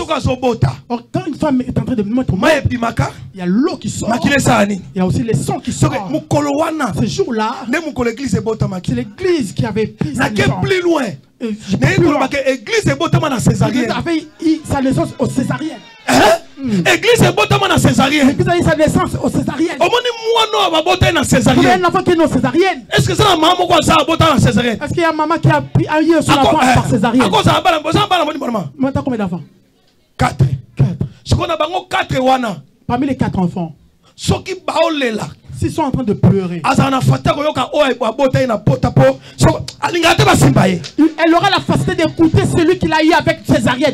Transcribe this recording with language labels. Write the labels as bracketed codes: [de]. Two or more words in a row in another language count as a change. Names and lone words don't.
[fr] Or, quand une femme est en train de mettre au monde, il y a l'eau qui sort. Il y a aussi les sons qui sortent. Ce jour-là, c'est l'église qui avait pris sa naissance. Plus loin. L'église avait sa naissance au Césarienne. L'église est [ln] botama na [fr] césarienne. L'église a eu sa naissance au Césarienne. Un enfant qui est né au Césarienne. Est-ce que c'est la maman qui a [ln] botama na [fr] césarienne? Est-ce qu'il y a maman qui a eu son enfant par Césarienne? Maintenant combien d'enfants? 4. Parmi les 4 enfants, s'ils sont en train de pleurer, elle aura la facilité d'écouter celui qu'il a eu avec Césarienne.